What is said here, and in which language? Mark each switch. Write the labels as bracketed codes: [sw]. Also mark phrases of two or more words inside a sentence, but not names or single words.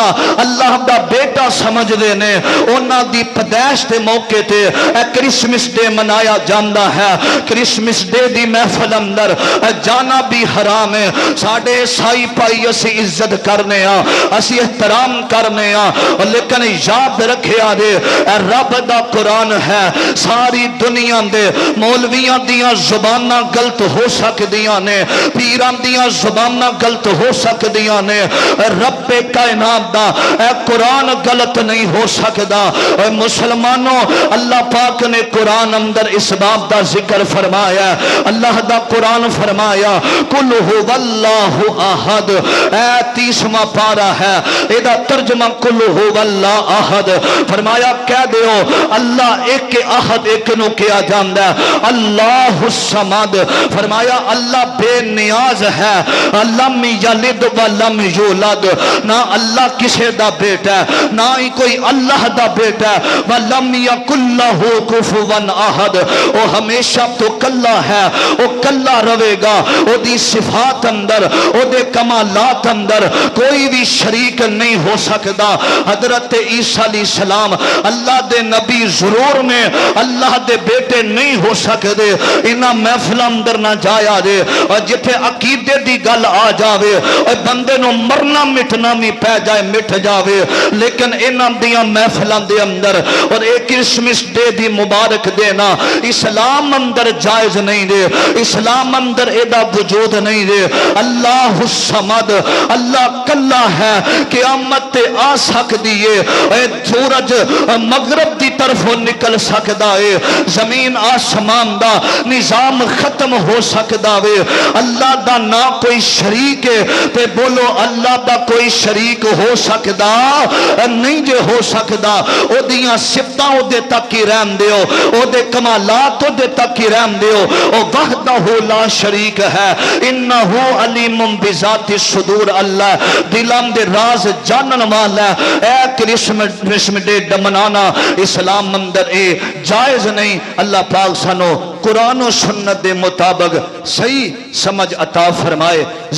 [pa] دا بیٹا سمجھ دے نے اونا دی پیدائش دے موقع تے اے کرسمس ڈے منایا جاندہ ہے کرسمس ڈے دی محفل اندر جانا بھی حرام ہے ساڑھے عیسائی پائی اسی عزت کرنے اسی احترام کرنے لیکن یاد رکھے آدھے اے رب دا قرآن ہے ساری دنیا دے مولویاں دیاں زبانہ غلط ہو سکدیاں نے پیران دیاں زبانہ غلط ہو سکدیاں نے رب کائنات دا اے قرآن غلط نہیں ہو سکدا اے مسلمانوں اللہ پاک نے قرآن اندر اس باب دا ذکر فرمایا اللہ دا قرآن فرمایا [ar] قل هو اللہ احد [pa] اے 30واں پارہ ہے ایدہ ترجمہ [ar] قل هو اللہ احد [pa] فرمایا کہہ دیو اللہ ایک احد ایک نو کیا جاندہ [ar] اللہ الصمد [pa] فرمایا اللہ بے نیاز ہے [ar] لم یلد و لم یولد [pa] نہ اللہ کسے دا بیٹا ہے نہ ہی کوئی اللہ دا بیٹا ہے [ar] ولم یکن لہ کفوا احد [pa] وہ ہمیشہ تو کلا ہے وہ کلا رہے گا وہ دی صفات اندر وہ دے کمالات اندر کوئی بھی شریک نہیں ہو سکتا حضرت عیسیٰ [ar] علیہ السلام [pa] اللہ دے نبی ضرور نے اللہ دے بیٹے نہیں نہیں ہو سکتے انہاں محفلاں اندر نہ جایا جے اور جتھے عقیدے دی گل آ جاوے اور بندے نو مرنا مٹنا بھی پہ جائے مٹ جاوے لیکن انہاں دیاں محفلاں دے اندر اور ایک کرسمس ڈے دی مبارک دینا اسلام اندر جائز نہیں دے اسلام اندر ایڈا وجود نہیں دے [ar] اللہ الصمد [pa] اللہ کلا ہے قیامت تے آ سکدی ہے اے سورج مغرب دی طرف نکل سکدا ہے زمین آسمان دا نظام ختم ہو سکدا وے اللہ دا نہ کوئی شریک ہے تے بولو اللہ دا کوئی شریک ہو سکدا نہیں جے ہو سکدا او دیاں صفتاں او دے تک ہی رہن دیو او دے کمالات او دے تک ہی رہن دیو او [ar] وحدہ لا شریک [pa] ہے [ar] انہو علیم بذات الصدور [pa] اللہ دلان دے راز جانن والا اے کرسمس ڈے منانا اسلام اندر اے جائز نہیں اللہ پاک سانو قرآن و سنت دے مطابق صحیح سمجھ عطا فرمائے